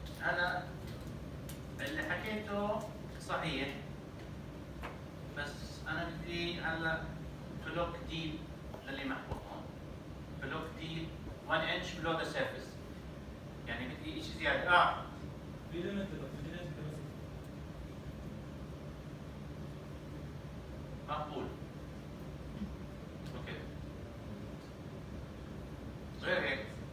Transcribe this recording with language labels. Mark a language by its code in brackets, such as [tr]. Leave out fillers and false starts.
[ar] أنا اللي حكيته صحيح، بس أنا بدي هلا [en] to look deep [ar] للي محطوط هون. [en] to look deep 1 inch below the surface. [ar] يعني بدي شيء زيادة. في ليميت للاكسجينيشن كباسيتي. مقبول. اوكي. غير هيك.